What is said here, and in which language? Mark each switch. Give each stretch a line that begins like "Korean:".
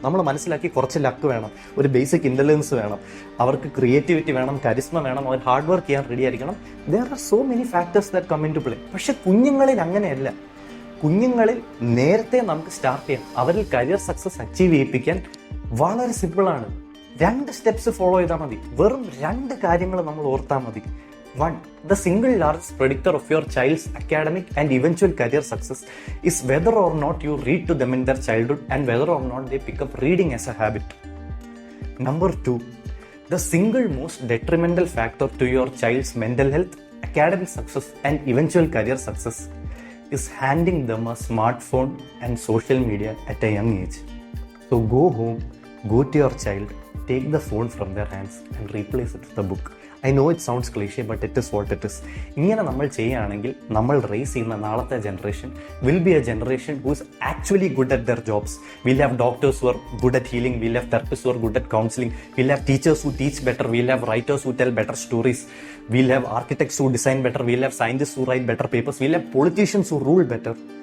Malayalam: നമ്മൾ മനസ്സിലാക്കി കുറച്ച് ലക്ക് വേണം, ഒരു ബേസിക് ഇന്റലിജൻസ് വേണം, അവർക്ക് ക്രിയേറ്റിവിറ്റി വേണം, കരിസ്മ വേണം, അവർ ഹാർഡ് വർക്ക് ചെയ്യാൻ റെഡി ആയിരിക്കണം.
English: There are so many factors that come into play.
Malayalam: പക്ഷെ കുഞ്ഞുങ്ങളിൽ അങ്ങനെയല്ല. കുഞ്ഞുങ്ങളിൽ നേരത്തെ നമുക്ക് സ്റ്റാർട്ട് ചെയ്യാം. അവരിൽ കരിയർ സക്സസ് അച്ചീവ് ചെയ്യിപ്പിക്കാൻ വളരെ സിമ്പിളാണ്. 2 സ്റ്റെപ്സ് ഫോളോ ചെയ്താൽ മതി. വെറും 2 കാര്യങ്ങൾ നമ്മൾ ഓർത്താൽ മതി. 1.
English: The single largest predictor of your child's academic and eventual career success is whether or not you read to them in their childhood and whether or not they pick up reading as a habit. Number 2. The single most detrimental factor to your child's mental health, academic success and eventual career success is handing them a smartphone and social media at a young age. So go home, go to your child, take the phone from their hands and replace it with a book. I know it sounds cliche, but it is what it is.
Malayalam: ഇങ്ങനെ നമ്മൾ ചെയ്യുകയാണെങ്കിൽ നമ്മൾ raise ചെയ്യുന്ന നാളത്തെ
English: Generation will be a generation who is actually good at their jobs. Will have doctors who are good at healing, will have therapist who are good at counselling, will have teachers who teach better, will have writers who tell better stories, will have architects who design better, will have scientist who write better papers, will have politicians who rule better.